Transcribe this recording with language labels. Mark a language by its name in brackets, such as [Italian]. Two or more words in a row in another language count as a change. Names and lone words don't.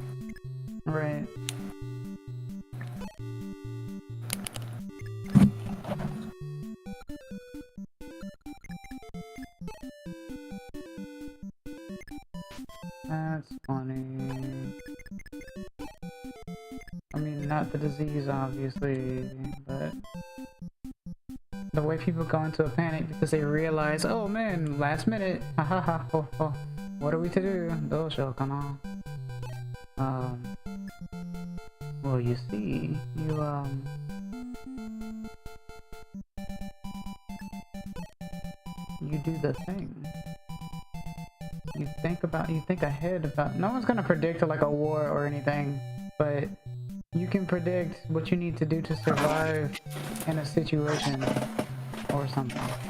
[English] Right. That's funny. I mean, not the disease, obviously, but the way people go into a panic because they realize, oh man, last minute, ha ha ha, ho, ho. What are we to do? Those shall come on. Well, you see, you do the thing. You think ahead about, no one's gonna predict like a war or anything, but you can predict what you need to do to survive in a situation or something.